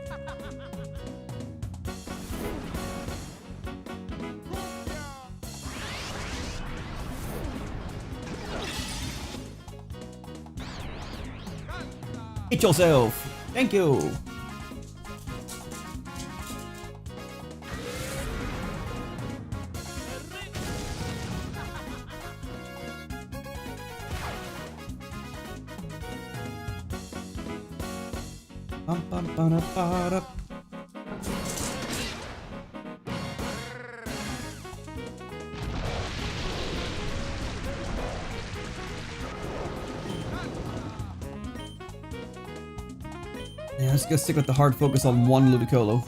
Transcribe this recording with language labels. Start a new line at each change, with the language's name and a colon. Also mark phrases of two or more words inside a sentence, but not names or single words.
English: Hit yourself! Thank you! Bum, bum, ba-da, ba-da. Yeah, I'm just gonna stick with the hard focus on one Ludicolo.